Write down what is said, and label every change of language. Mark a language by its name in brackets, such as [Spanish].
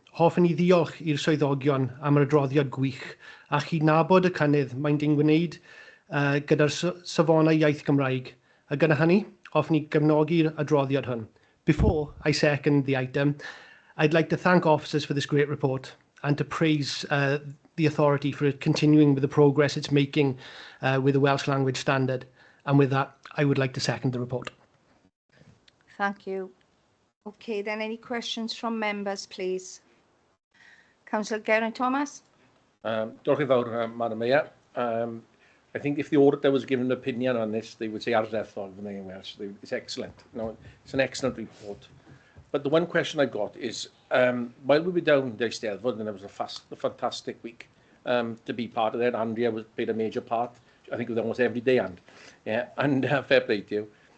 [Welsh] hoffwn i ddiolch i'r swyddogion am yr adroddiad gwych a chydnabod y cynnydd mae'n wneud gyda'r safonau iaith Gymraeg. A gyda hynny, hoffwn i gefnogi'r adroddiad hwn. [English] Before I second the item, I'd like to thank officers for this great report and to praise the authority for continuing with the progress it's making with the Welsh Language Standard. And with that, I would like to second the report. Thank you. Okay, then any questions from members, please? Councillor Geraint Thomas. [Welsh] Diolch yn fawr, Madam Mayor. [English] I think if the auditor was given an opinion on this, they would say ardderthol in Welsh. It's excellent. No, it's an excellent report. But the one question I've got is, while we were down the Eisteddfod, and it was a fantastic week to be part of that. Andrea played a major part. I think it was almost every day, and fair play to you.